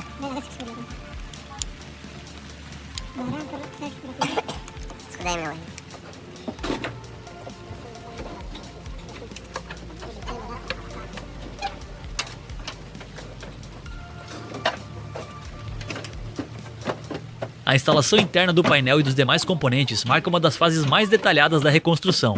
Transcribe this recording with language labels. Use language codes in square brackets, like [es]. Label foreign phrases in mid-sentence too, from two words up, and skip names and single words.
[ar] لا بس كسر. ما راح تروح كسر. دايما وين. [pt] A instalação interna do painel e dos demais componentes marca uma das fases mais detalhadas da reconstrução.